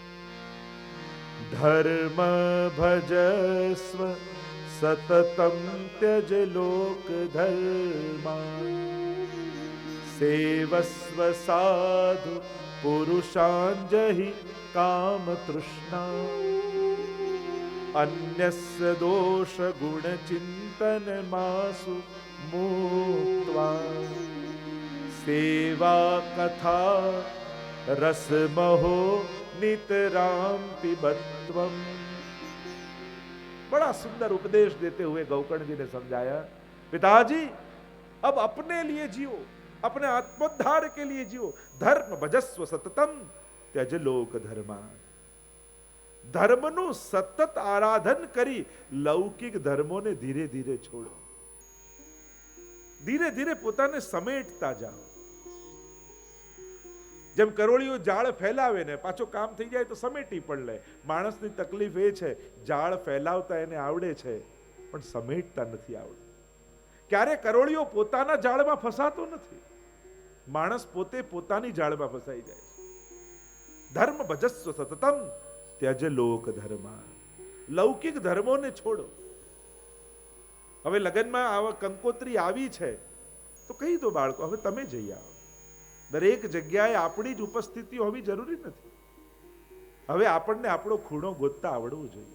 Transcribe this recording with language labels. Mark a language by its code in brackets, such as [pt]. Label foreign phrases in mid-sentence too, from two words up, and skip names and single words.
[sa] ધર્મ ભજસ્વ સતતમ ત્યજ લોક ધર્મા સેવસ્વ સાધુ પુરુષાંજહિ કામ તૃષ્ણા અન્યસ્ય દોષ ગુણ ચિંતન માસુ મુક્ત્વા સેવા કથા રસમહો नितराम पिबत्वम। [hi] बड़ा सुंदर उपदेश देते हुए गौकर्ण जी ने समझाया, पिताजी अब अपने लिए जियो, अपने आत्मोद्धार के लिए जियो। [sa] धर्म भजस्व सततम त्यज लोक धर्मा। [gu] ધર્મનું સતત આરાધન કરી લૌકિક ધર્મોને ધીરે ધીરે છોડો, ધીરે ધીરે પોતાને સમેટતા જાઓ। જેમ કરોળિયો જાળ ફેલાવે ને પાછો કામ થઈ જાય તો સમેટી પણ લે, માણસની તકલીફ એ છે જાળ ફેલાવતા એને આવડે છે પણ સમેટતા નથી આવડતું। ક્યારે કરોળિયો પોતાના જાળમાં ફસાતો નથી, માણસ પોતે પોતાની જાળમાં ફસાઈ જાય। [sa] ધર્મ ભજસ્વ સતતમ त्यज लोक धर्मा। [gu] લૌકિક ધર્મોને છોડો। હવે લગ્નમાં આવા કંકોત્રી આવી છે તો કહી દો બાળકો હવે તમે જઈ આવો। દરેક જગ્યાએ આપણી જ ઉપસ્થિતિ હોવી જરૂરી નથી। હવે આપણને આપણો ખૂણો ગોતતા આવડવું જોઈએ।